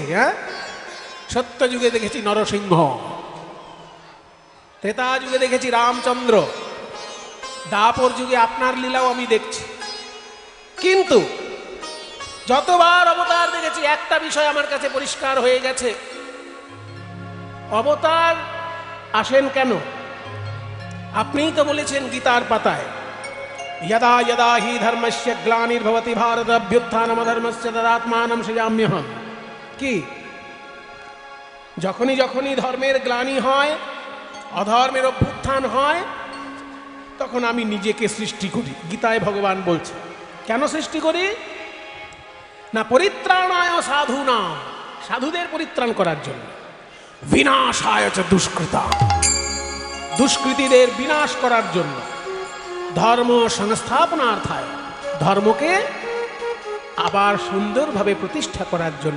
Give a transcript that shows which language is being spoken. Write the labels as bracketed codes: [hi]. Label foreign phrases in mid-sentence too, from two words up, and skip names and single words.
[bn] হ্যাঁ, সত্য যুগে দেখেছি নরসিংহ, ত্রেতা যুগে দেখেছি রামচন্দ্র, দাপর যুগে আপনার লীলাও আমি দেখছি। কিন্তু যতবার অবতার দেখেছি একটা বিষয় আমার কাছে পরিষ্কার হয়ে গেছে, অবতার আসেন কেন? আপনিই তো বলেছেন গীতার পাতায়, [sa] यदा यदा हि धर्मस्य ग्लानिर्भवति भारत अभ्युत्थानमधर्मस्य तदात्मानं सृजाम्यहम्। [bn] কি যখনই যখনই ধর্মের গ্লানি হয়, অধর্মের অভ্যুত্থান হয়, তখন আমি নিজেকে সৃষ্টি করি। গীতায় ভগবান বলছে কেন সৃষ্টি করি না, [sa] পরিত্রাণায় সাধুনাম, [bn] সাধুদের পরিত্রাণ করার জন্য, [sa] বিনাশায় চ দুষ্কৃতা, [bn] দুষ্কৃতীদের বিনাশ করার জন্য, ধর্ম সংস্থাপনার্থায়, ধর্মকে আবার সুন্দরভাবে প্রতিষ্ঠা করার জন্য।